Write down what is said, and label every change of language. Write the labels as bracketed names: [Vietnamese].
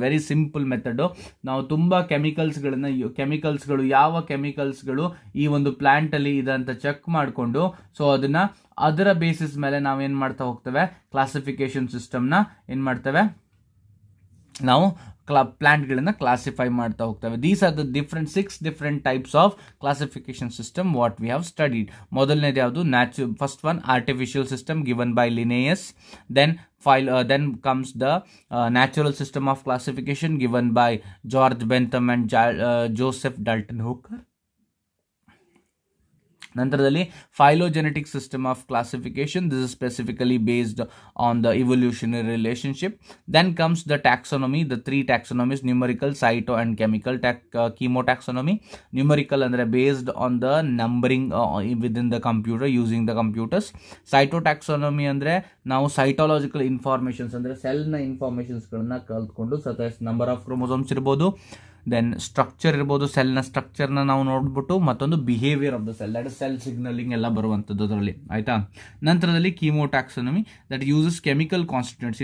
[Kannada] Very simple method. ನಾವು ತುಂಬ ಕೆಮಿಕಲ್ಸ್ಗಳು ಯಾವ ಕೆಮಿಕಲ್ಸ್ಗಳು ಈ ಒಂದು ಪ್ಲಾಂಟಲ್ಲಿ ಇದೆ ಅಂತ ಚೆಕ್ ಮಾಡಿಕೊಂಡು, ಸೊ ಅದರ ಬೇಸಿಸ್ ಮೇಲೆ ನಾವೇನು ಮಾಡ್ತಾ ಹೋಗ್ತೇವೆ, ಕ್ಲಾಸಿಫಿಕೇಶನ್ ಸಿಸ್ಟಮ್ನ ಏನು ಮಾಡ್ತೇವೆ, ನಾವು ಪ್ಲಾಂಟ್ಗಳನ್ನ ಕ್ಲಾಸಿಫೈ ಮಾಡ್ತಾ ಹೋಗ್ತೇವೆ. [English] These are the six different types of classification system what we have studied. [Kannada] ಮೊದಲನೇದು ಯಾವುದು, [English] First one artificial system given by Linnaeus. Then comes the natural system of classification given by George Bentham and Joseph Dalton Hooker. ನಂತರದಲ್ಲಿ phylogenetic system of classification. This is specifically based on the evolutionary relationship. Then comes the taxonomy, the three taxonomies: numerical, cyto and chemical. Chemotaxonomy. Numerical andre based on the numbering within the computer, using the computers. [Kannada] Cytotaxonomy andre ನಾವು ಸೈಟಾಲಜಿಕಲ್ informations ಅಂದರೆ ಸೆಲ್ನ ಇನ್ಫಾರ್ಮೇಷನ್ಸ್ಗಳನ್ನ ಕಲ್ತ್ಕೊಂಡು, [English] such number of chromosomes [Kannada] ಇರ್ಬೋದು, then structure ಇರ್ಬೋದು, ಸೆಲ್ನ ಸ್ಟ್ರಕ್ಚರ್ನ ನಾವು ನೋಡ್ಬಿಟ್ಟು, ಮತ್ತೊಂದು [English] behaviour of the cell, [Kannada] that is cell signalling ಎಲ್ಲ ಬರುವಂಥದ್ದು ಅದರಲ್ಲಿ, ಆಯಿತಾ. [English] ನಂತರದಲ್ಲಿ chemotaxonomy, that uses chemical constituents.